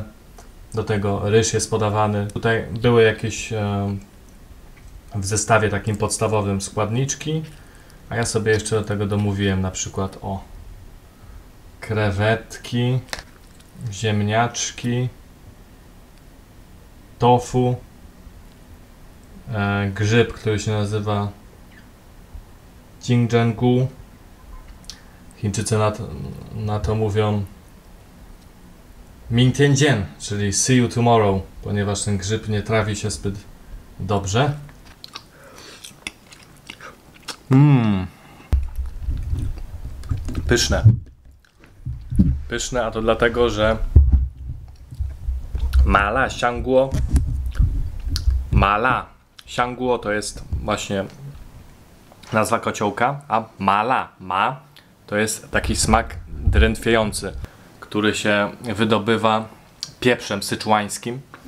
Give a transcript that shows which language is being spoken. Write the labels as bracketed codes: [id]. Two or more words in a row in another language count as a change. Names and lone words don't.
[pl] Do tego ryż jest podawany. Tutaj były jakieś w zestawie takim podstawowym składniczki, a ja sobie jeszcze do tego domówiłem na przykład o krewetki, ziemniaczki, tofu, grzyb, który się nazywa jingzhengu. Chińczycy na to mówią [zh] 明天见, [en] czyli see you tomorrow, [pl] ponieważ ten grzyb nie trawi się zbyt dobrze. Pyszne. Pyszne, a to dlatego, że mala香锅 to jest właśnie nazwa kociołka, a ma to jest taki smak drętwiejący, który się wydobywa pieprzem syczuańskim.